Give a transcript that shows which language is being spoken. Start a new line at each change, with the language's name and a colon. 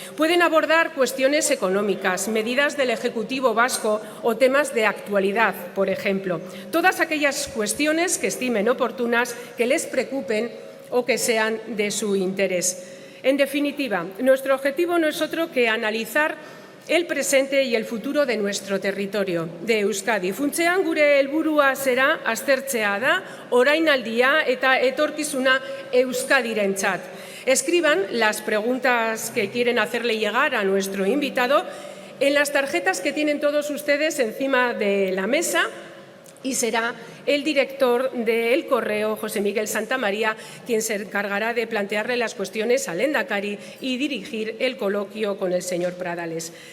Spanish: Pueden abordar cuestiones económicas, medidas del Ejecutivo vasco o temas de actualidad, por ejemplo. Todas aquellas cuestiones que estimen oportunas, que les preocupen o que sean de su interés. En definitiva, nuestro objetivo no es otro que analizar el presente y el futuro de nuestro territorio, de Euskadi.
Basque: Funtsean gure helburua zera aztertzea da, orainaldia eta etorkizuna Euskadirentzat.
Spanish: Escriban las preguntas que quieren hacerle llegar a nuestro invitado en las tarjetas que tienen todos ustedes encima de la mesa, y será el director de El Correo, José Miguel Santamaría, quien se encargará de plantearle las cuestiones al lehendakari y dirigir el coloquio con el señor Pradales.